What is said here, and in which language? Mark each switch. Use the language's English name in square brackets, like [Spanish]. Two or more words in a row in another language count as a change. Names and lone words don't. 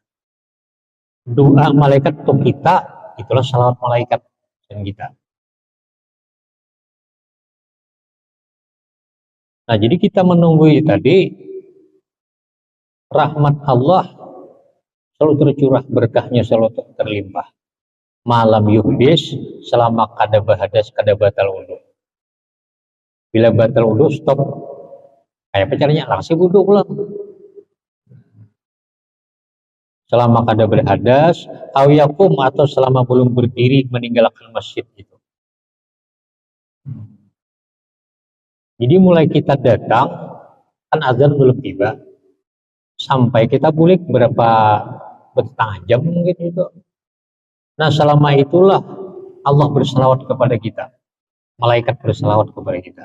[Indonesian] Doa malaikat untuk kita, itulah salawat malaikat dan kita. Nah, jadi kita menunggu tadi, rahmat Allah selalu tercurah, berkahnya selalu terlimpah. [Arabic] Malam yuhdis, [Banjar] selama kada bahadas, kada batal wudu. [Indonesian] Bila batal wudu, stop. Kayak apa caranya? Langsung wudu pulang. Selama kada berhadas, awiyakum atau selama belum berdiri meninggalkan masjid itu. Jadi mulai kita datang, kan azan belum tiba, sampai kita balik berapa setengah jam mungkin itu. Nah, selama itulah Allah berselawat kepada kita, malaikat berselawat kepada kita.